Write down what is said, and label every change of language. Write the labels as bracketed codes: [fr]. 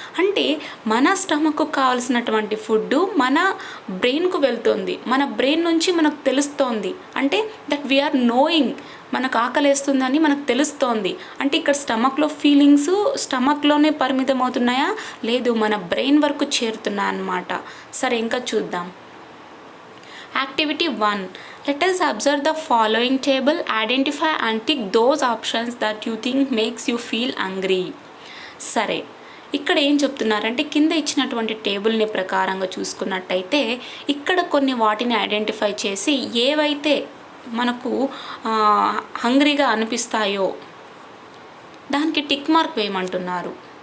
[te] అంటే మన స్టమక్కు కావాల్సినటువంటి ఫుడ్ మన బ్రెయిన్కు వెళ్తుంది. మన బ్రెయిన్ నుంచి మనకు తెలుస్తోంది. అంటే [en] that we are knowing, [te] మనకు ఆకలేస్తుందని మనకు తెలుస్తోంది. అంటే ఇక్కడ స్టమక్లో ఫీలింగ్స్ స్టమక్లోనే పరిమితం అవుతున్నాయా? లేదు, మన బ్రెయిన్ వరకు చేరుతున్నాయి అన్నమాట. సరే, ఇంకా చూద్దాం. [en] Activity 1. Let us observe the following table. Identify and tick those options that you think makes you feel hungry. [te] సరే, ఇక్కడ ఏం చెప్తున్నారంటే కింద ఇచ్చినటువంటి టేబుల్ని ప్రకారంగా చూసుకున్నట్టయితే ఇక్కడ కొన్ని వాటిని ఐడెంటిఫై చేసి ఏవైతే మనకు హంగ్రీగా అనిపిస్తాయో దానికి టిక్ మార్క్ వేయమంటున్నారు.